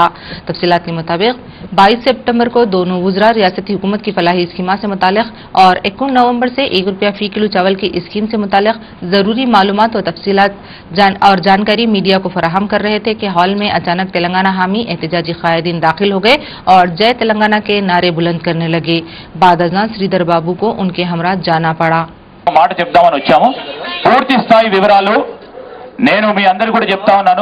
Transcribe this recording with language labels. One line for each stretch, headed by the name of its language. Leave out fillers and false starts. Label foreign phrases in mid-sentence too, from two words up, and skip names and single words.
Urdu: تفصیلات کے مطابق 22 ستمبر کو دونوں وزرا ریاستی حکومت کی فلاحی اسکیما سے متعلق اور 21 نومبر سے ₹1 فی کلو چاول کی اسکیم سے متعلق ضروری معلومات اور تفصیلات اور جانکاری میڈیا کو فراہم کر رہے تھے کہ ہال میں اچانک تلنگانہ حامی احتجاجی قائدین داخل ہو گئے اور جے تلنگانہ کے نعرے بلند کرنے لگے. بعد శ్రీధర్ బాబు کو ان کے ہمراہ جانا پڑا।
Telugu: మాట చెప్దామని వచ్చాము। పూర్తి స్థాయి వివరాలు నేను మీ అందరికీ కూడా చెప్తా ఉన్నాను।